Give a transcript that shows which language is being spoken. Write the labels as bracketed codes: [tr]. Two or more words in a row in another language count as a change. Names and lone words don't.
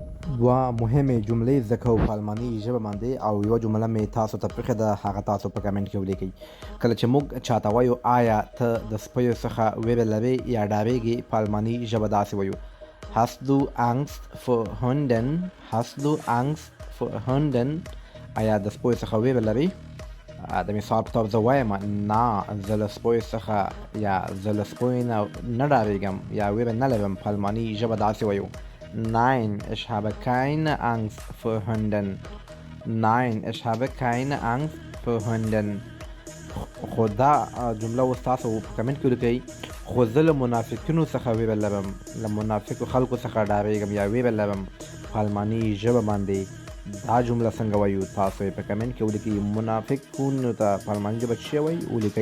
[ps] دوه مهمې جملې زده کوو په الماني ژبه باندې او یوه جمله مې تاسو ته پرېښې ده، هغه تاسو په کمنټ کې ولیکئ. کله چې موږ چاته وایو آیا ته د سپیو څخه ویره لرې یا ډارېږې، په الماني ژبه داسې وایو: [de] Hast du Angst vor Hunden? Hast du Angst vor Hunden? [ps] آیا د سپیو څخه ویره لرې؟ د مثال په توګه زه وایم نه، زه له سپیو څخه یا زه له سپیو نه ډارېږم یا ویره نه لرم. په الماني ژبه داسې وایو: [de] Nein, ich habe keine Angst vor Hunden. Nein, ich habe keine Angst vor Hunden. [ps] خو دا جمله اوس تاسو په کمنټ کې ولیکئ. خو زه له منافقینو څخه ویره لرم، له منافقو خلکو څخه ډارېږم یا ویره لرم. په الماني ژبه باندې دا جمله څنګه وایو؟ تاسو یې په کمنټ کې ولیکئ. منافقونو ته په الماني ژبه څه وایي ولیکئ.